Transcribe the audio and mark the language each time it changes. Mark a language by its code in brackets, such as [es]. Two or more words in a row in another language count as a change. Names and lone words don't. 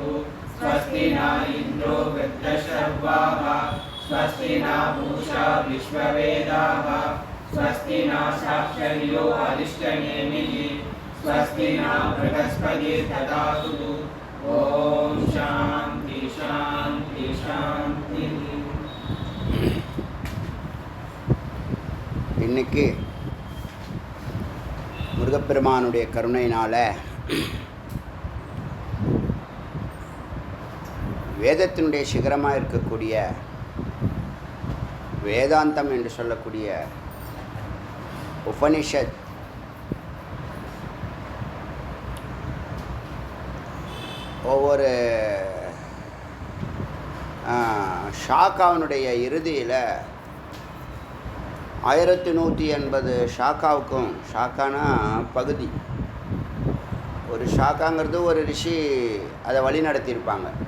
[sa] स्वस्ति न इन्द्रो वृद्धशर्वाः स्वस्ति न पूषा विश्ववेदाः स्वस्ति न साक्षर्यो अरिष्टनेमिः स्वस्ति न बृहस्पतिर्दधातु। ओम शांति शांति शांति। [ta] இன்னைக்கு முருகப்பெருமானுடைய கருணையினால வேதத்தினுடைய சிகரமாக இருக்கக்கூடிய வேதாந்தம் என்று சொல்லக்கூடிய உபனிஷத் ஒவ்வொரு ஷாக்காவினுடைய இறுதியில் 1180 ஷாக்காவுக்கும், ஷாக்கானா பகுதி, ஒரு ஷாக்காங்கிறது ஒரு ரிஷி அதை வழி நடத்தியிருப்பாங்க.